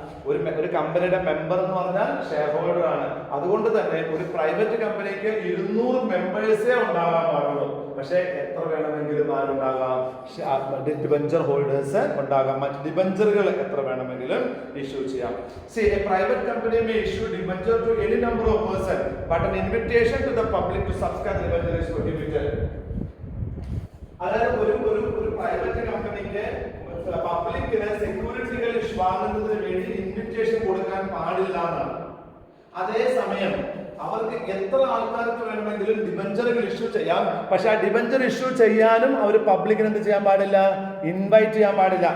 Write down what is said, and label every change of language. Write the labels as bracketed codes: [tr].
[ml] ഒരു കമ്പനിയുടെ മെമ്പർ എന്ന് പറഞ്ഞാൽ ഷെയർ ഹോൾഡർ ആണ്. അതുകൊണ്ട് തന്നെ ഒരു പ്രൈവറ്റ് കമ്പനിക്ക് 200 മെമ്പേഴ്സേ ഉണ്ടാകാൻ പാടുള്ളൂ. പക്ഷേ എത്ര വേണമെങ്കിലും ആരുണ്ടാകാം? ഡിബഞ്ചർ ഹോൾഡേഴ്സ് ഉണ്ടാകാം. മറ്റ് ഡിബഞ്ചറുകൾ എത്ര വേണമെങ്കിലും ഇഷ്യൂ ചെയ്യാം. [en] See, a private company may issue debenture to any number of persons, but an invitation to the public to subscribe debenture is prohibited. [ml] അതായത് ഒരു പ്രൈവറ്റ് കമ്പനിക്ക് പബ്ലിക്കിന് സെക്യൂരിറ്റികൾ വാങ്ങുന്നതിന് വേണ്ടി ഇൻവിറ്റേഷൻ കൊടുക്കാൻ പാടില്ല എന്നാണ്. അതേസമയം അവർക്ക് എത്ര ആൾക്കാർക്ക് വേണമെങ്കിലും ഡിബഞ്ചറുകൾ ഇഷ്യൂ ചെയ്യാം. പക്ഷെ ആ ഡിബഞ്ചർ ഇഷ്യൂ ചെയ്യാനും അവർ പബ്ലിക്കിന് എന്ത് ചെയ്യാൻ പാടില്ല? ഇൻവൈറ്റ് ചെയ്യാൻ പാടില്ല.